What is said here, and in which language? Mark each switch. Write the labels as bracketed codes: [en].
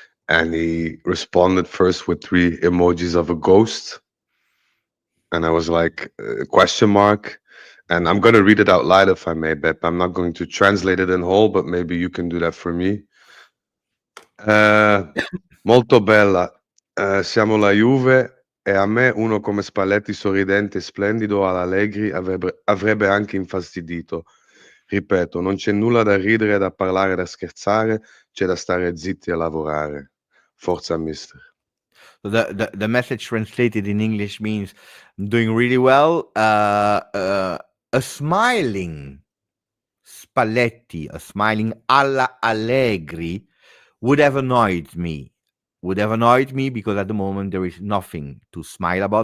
[en] And he responded first with 3 emojis of a ghost, and I was like, question mark. And I'm going to read it out loud if I may, Bep. I'm not going to translate it in whole, but maybe you can do that for me. [it] Molto bella. Siamo la Juve e a me uno come Spalletti sorridente e splendido all'Allegri avrebbe anche infastidito. Ripeto, non c'è nulla da ridere, da parlare, da scherzare, c'è da stare zitti e lavorare. Forza, mister. [en] So the message translated in English means I'm doing really well. A smiling Spalletti, a smiling alla Allegri would have annoyed me. Would have annoyed me because at the moment there is nothing to smile about.